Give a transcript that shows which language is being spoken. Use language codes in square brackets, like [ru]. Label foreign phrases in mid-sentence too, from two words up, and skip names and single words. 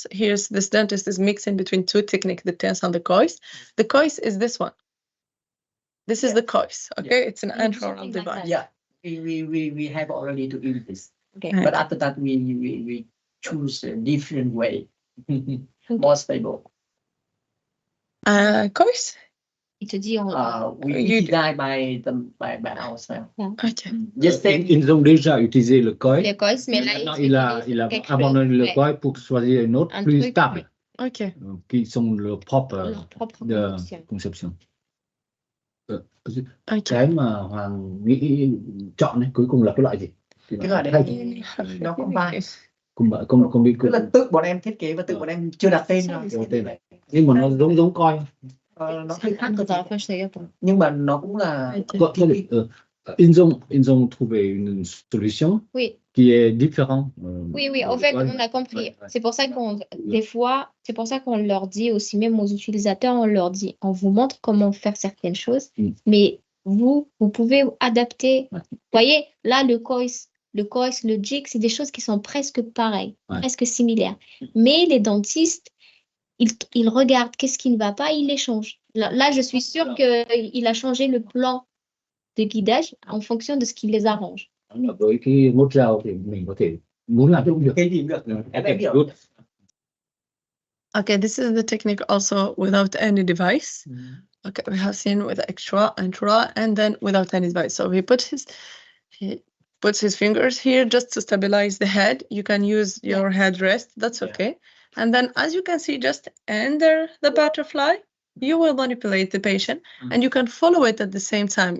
[en] Here's this dentist is mixing between two techniques, the tense and the cois. The cois is this one. This is the cois. Okay, it's an intraoral device. Yeah. We have already to use this. Okay. But after that we choose a different way. More stable. Cois? [fr] Il te dit [en] We design by ourselves. Okay. Just take [fr] Ils ont déjà utilisé le COI. les cois, mais là, Maintenant, il a abandonné le COI pour choisir une autre Un plus truc, stable, Ok. qui sont leur propre de conception. conception. Ok. [vi] Cái mà Hoàng nghĩ chọn ấy, cuối cùng là cái loại gì? cái loại đấy nó không vai. Không biết. Tức là tự bọn em thiết kế và tự bọn em chưa đặt tên ra. Nhưng mà nó giống COI. Nó hơi khác cơ [fr] Dans la poche, c'est bon. [vi] nhưng mà nó cũng là [fr] Ils ont trouvé une solution Oui. qui est différente. Oui, en fait, on a compris. C'est pour ça des fois, c'est pour ça qu'on leur dit aussi, même aux utilisateurs, on leur dit, on vous montre comment faire certaines choses, mais vous pouvez adapter. Vous voyez, là, le cois, le jig, c'est des choses qui sont presque pareilles, presque similaires. Mais les dentistes, ils regardent qu'est-ce qui ne va pas, ils les changent. Là, je suis sûre qu'il a changé le plan de guidage en fonction de ce qui les arrange. [vi] Với cái Modjaw thì mình có thể muốn làm cũng được. Cái gì cũng được. [en] Good. Okay, this is the technique also without any device. Okay, we have seen with extra, intra, and then without any device. So he puts his fingers here just to stabilize the head. You can use your headrest, that's okay. And then as you can see, just under the butterfly, you will manipulate the patient and you can follow it at the same time.